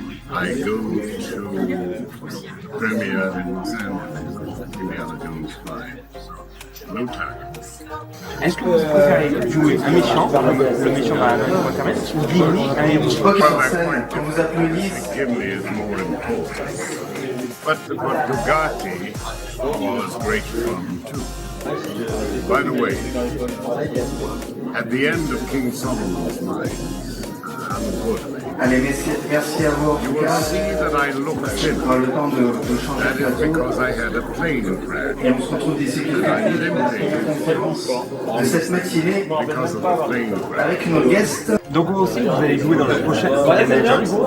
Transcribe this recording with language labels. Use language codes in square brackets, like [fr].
[en] I go to premiere in Indiana Jones 5. No time. [fr] Est-ce que vous préférez jouer un méchant, le méchant dans Alan Quatermain, ou Gimli, un héros? Vous applaudissez. [en] Gimli is more important. But Bugatti was great fun too. By the way, at the end of King Solomon's Mines, [fr] Allez, merci à vous en tout cas. Je prends le temps de changer de plateau. Et on se retrouve d'ici quelques minutes pour la conférence de cette matinée avec nos guests. Donc vous aussi, vous allez jouer dans la prochaine Indiana Jones.